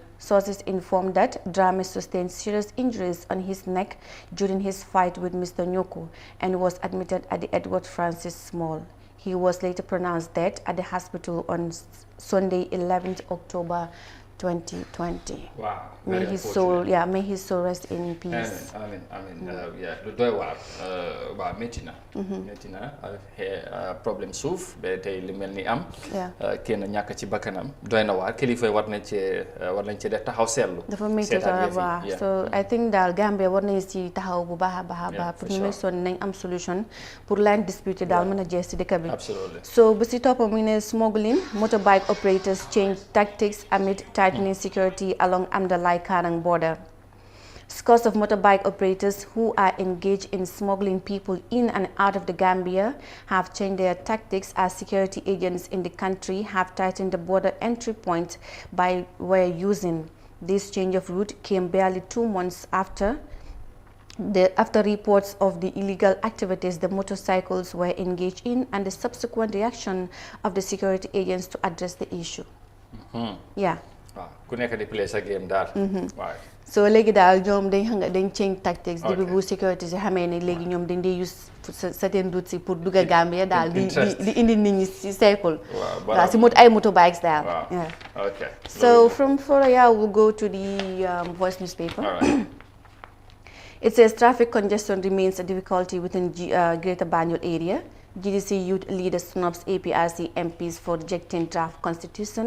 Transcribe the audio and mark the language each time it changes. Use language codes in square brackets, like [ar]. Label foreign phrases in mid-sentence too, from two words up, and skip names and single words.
[en] Sources informed that Drame sustained serious injuries on his neck during his fight with Mr. Nyoko and was admitted at the Edward Francis Small He was later pronounced dead at the hospital on Sunday, 11th October 2020. Wow. May his soul, may his soul rest in peace. Amen. [wo] Lu doy waar waa métti na problème suuf ba tey li mel ni am kenn ñàkk ci bakkanam doy na waar kilifa yi war nañ ci def taxaw seetlu dafa métti [en] so I think [wo] daal Gambia war nañ ci taxaw bu baax a baax pour ñu son nañ am solution pour [en] line dispute [wo] daal mën a jeex ci dëkk bi. [en] Absolutely. So [wo] bu ci topp mu ne [en] smuggling, motorbike operators change tactics amid tightening security along Amdalai Karang border. Scores of motorbike operators who are engaged in smuggling people in and out of the Gambia have changed their tactics as security agents in the country have tightened the border entry point by way using. This change of route came barely 2 months after reports of the illegal activities the motorcycles were engaged in and the subsequent reaction of the security agents to address the issue. [wo] Ku nekk di play sa game daal. So léegi daal ñoom dañ [en] change tactics [wo] depuis bu security si xamee ne léegi ñoom dañ dee [en] use certain routes [wo] yi pour dugga Gambia daal di indi nit ñi si cycle. Waaw si ay motorbikes daal. [en] Okay. So from Foroyaa we'll go to the Voice newspaper. It says traffic congestion remains a difficulty within Greater Banjul area. GDC youth leader snubs APRC MPs for rejecting draft constitution.